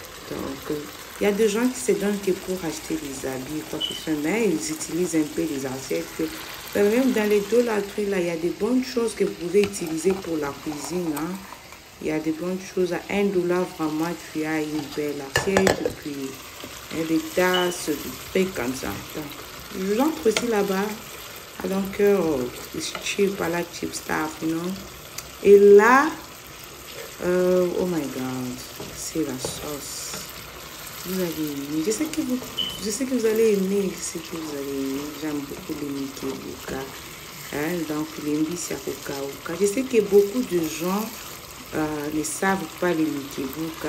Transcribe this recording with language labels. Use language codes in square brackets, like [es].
[fr] Donc, il y a des gens qui se donnent que pour acheter des habits, quoi que ce soit, mais ils utilisent un peu les assiettes. Même dans les $, là, il y a des bonnes choses que vous pouvez utiliser pour la cuisine. Hein. Il y a des bonnes choses à $1, vraiment, tu as une belle assiette, et puis des tasses, des trucs comme ça. Donc, j'entre aussi là-bas. [en] Donc, it's cheap, I like cheap stuff, you know. [fr] Et là, [en] oh my god, [fr] c'est la sauce. Vous allez aimer. Je sais que vous allez aimer ce que vous allez aimer. J'aime beaucoup les Mickey Bouka. Hein, donc, les Mbisi Akoka. Je sais que beaucoup de gens ne savent pas les Mickey Bouka.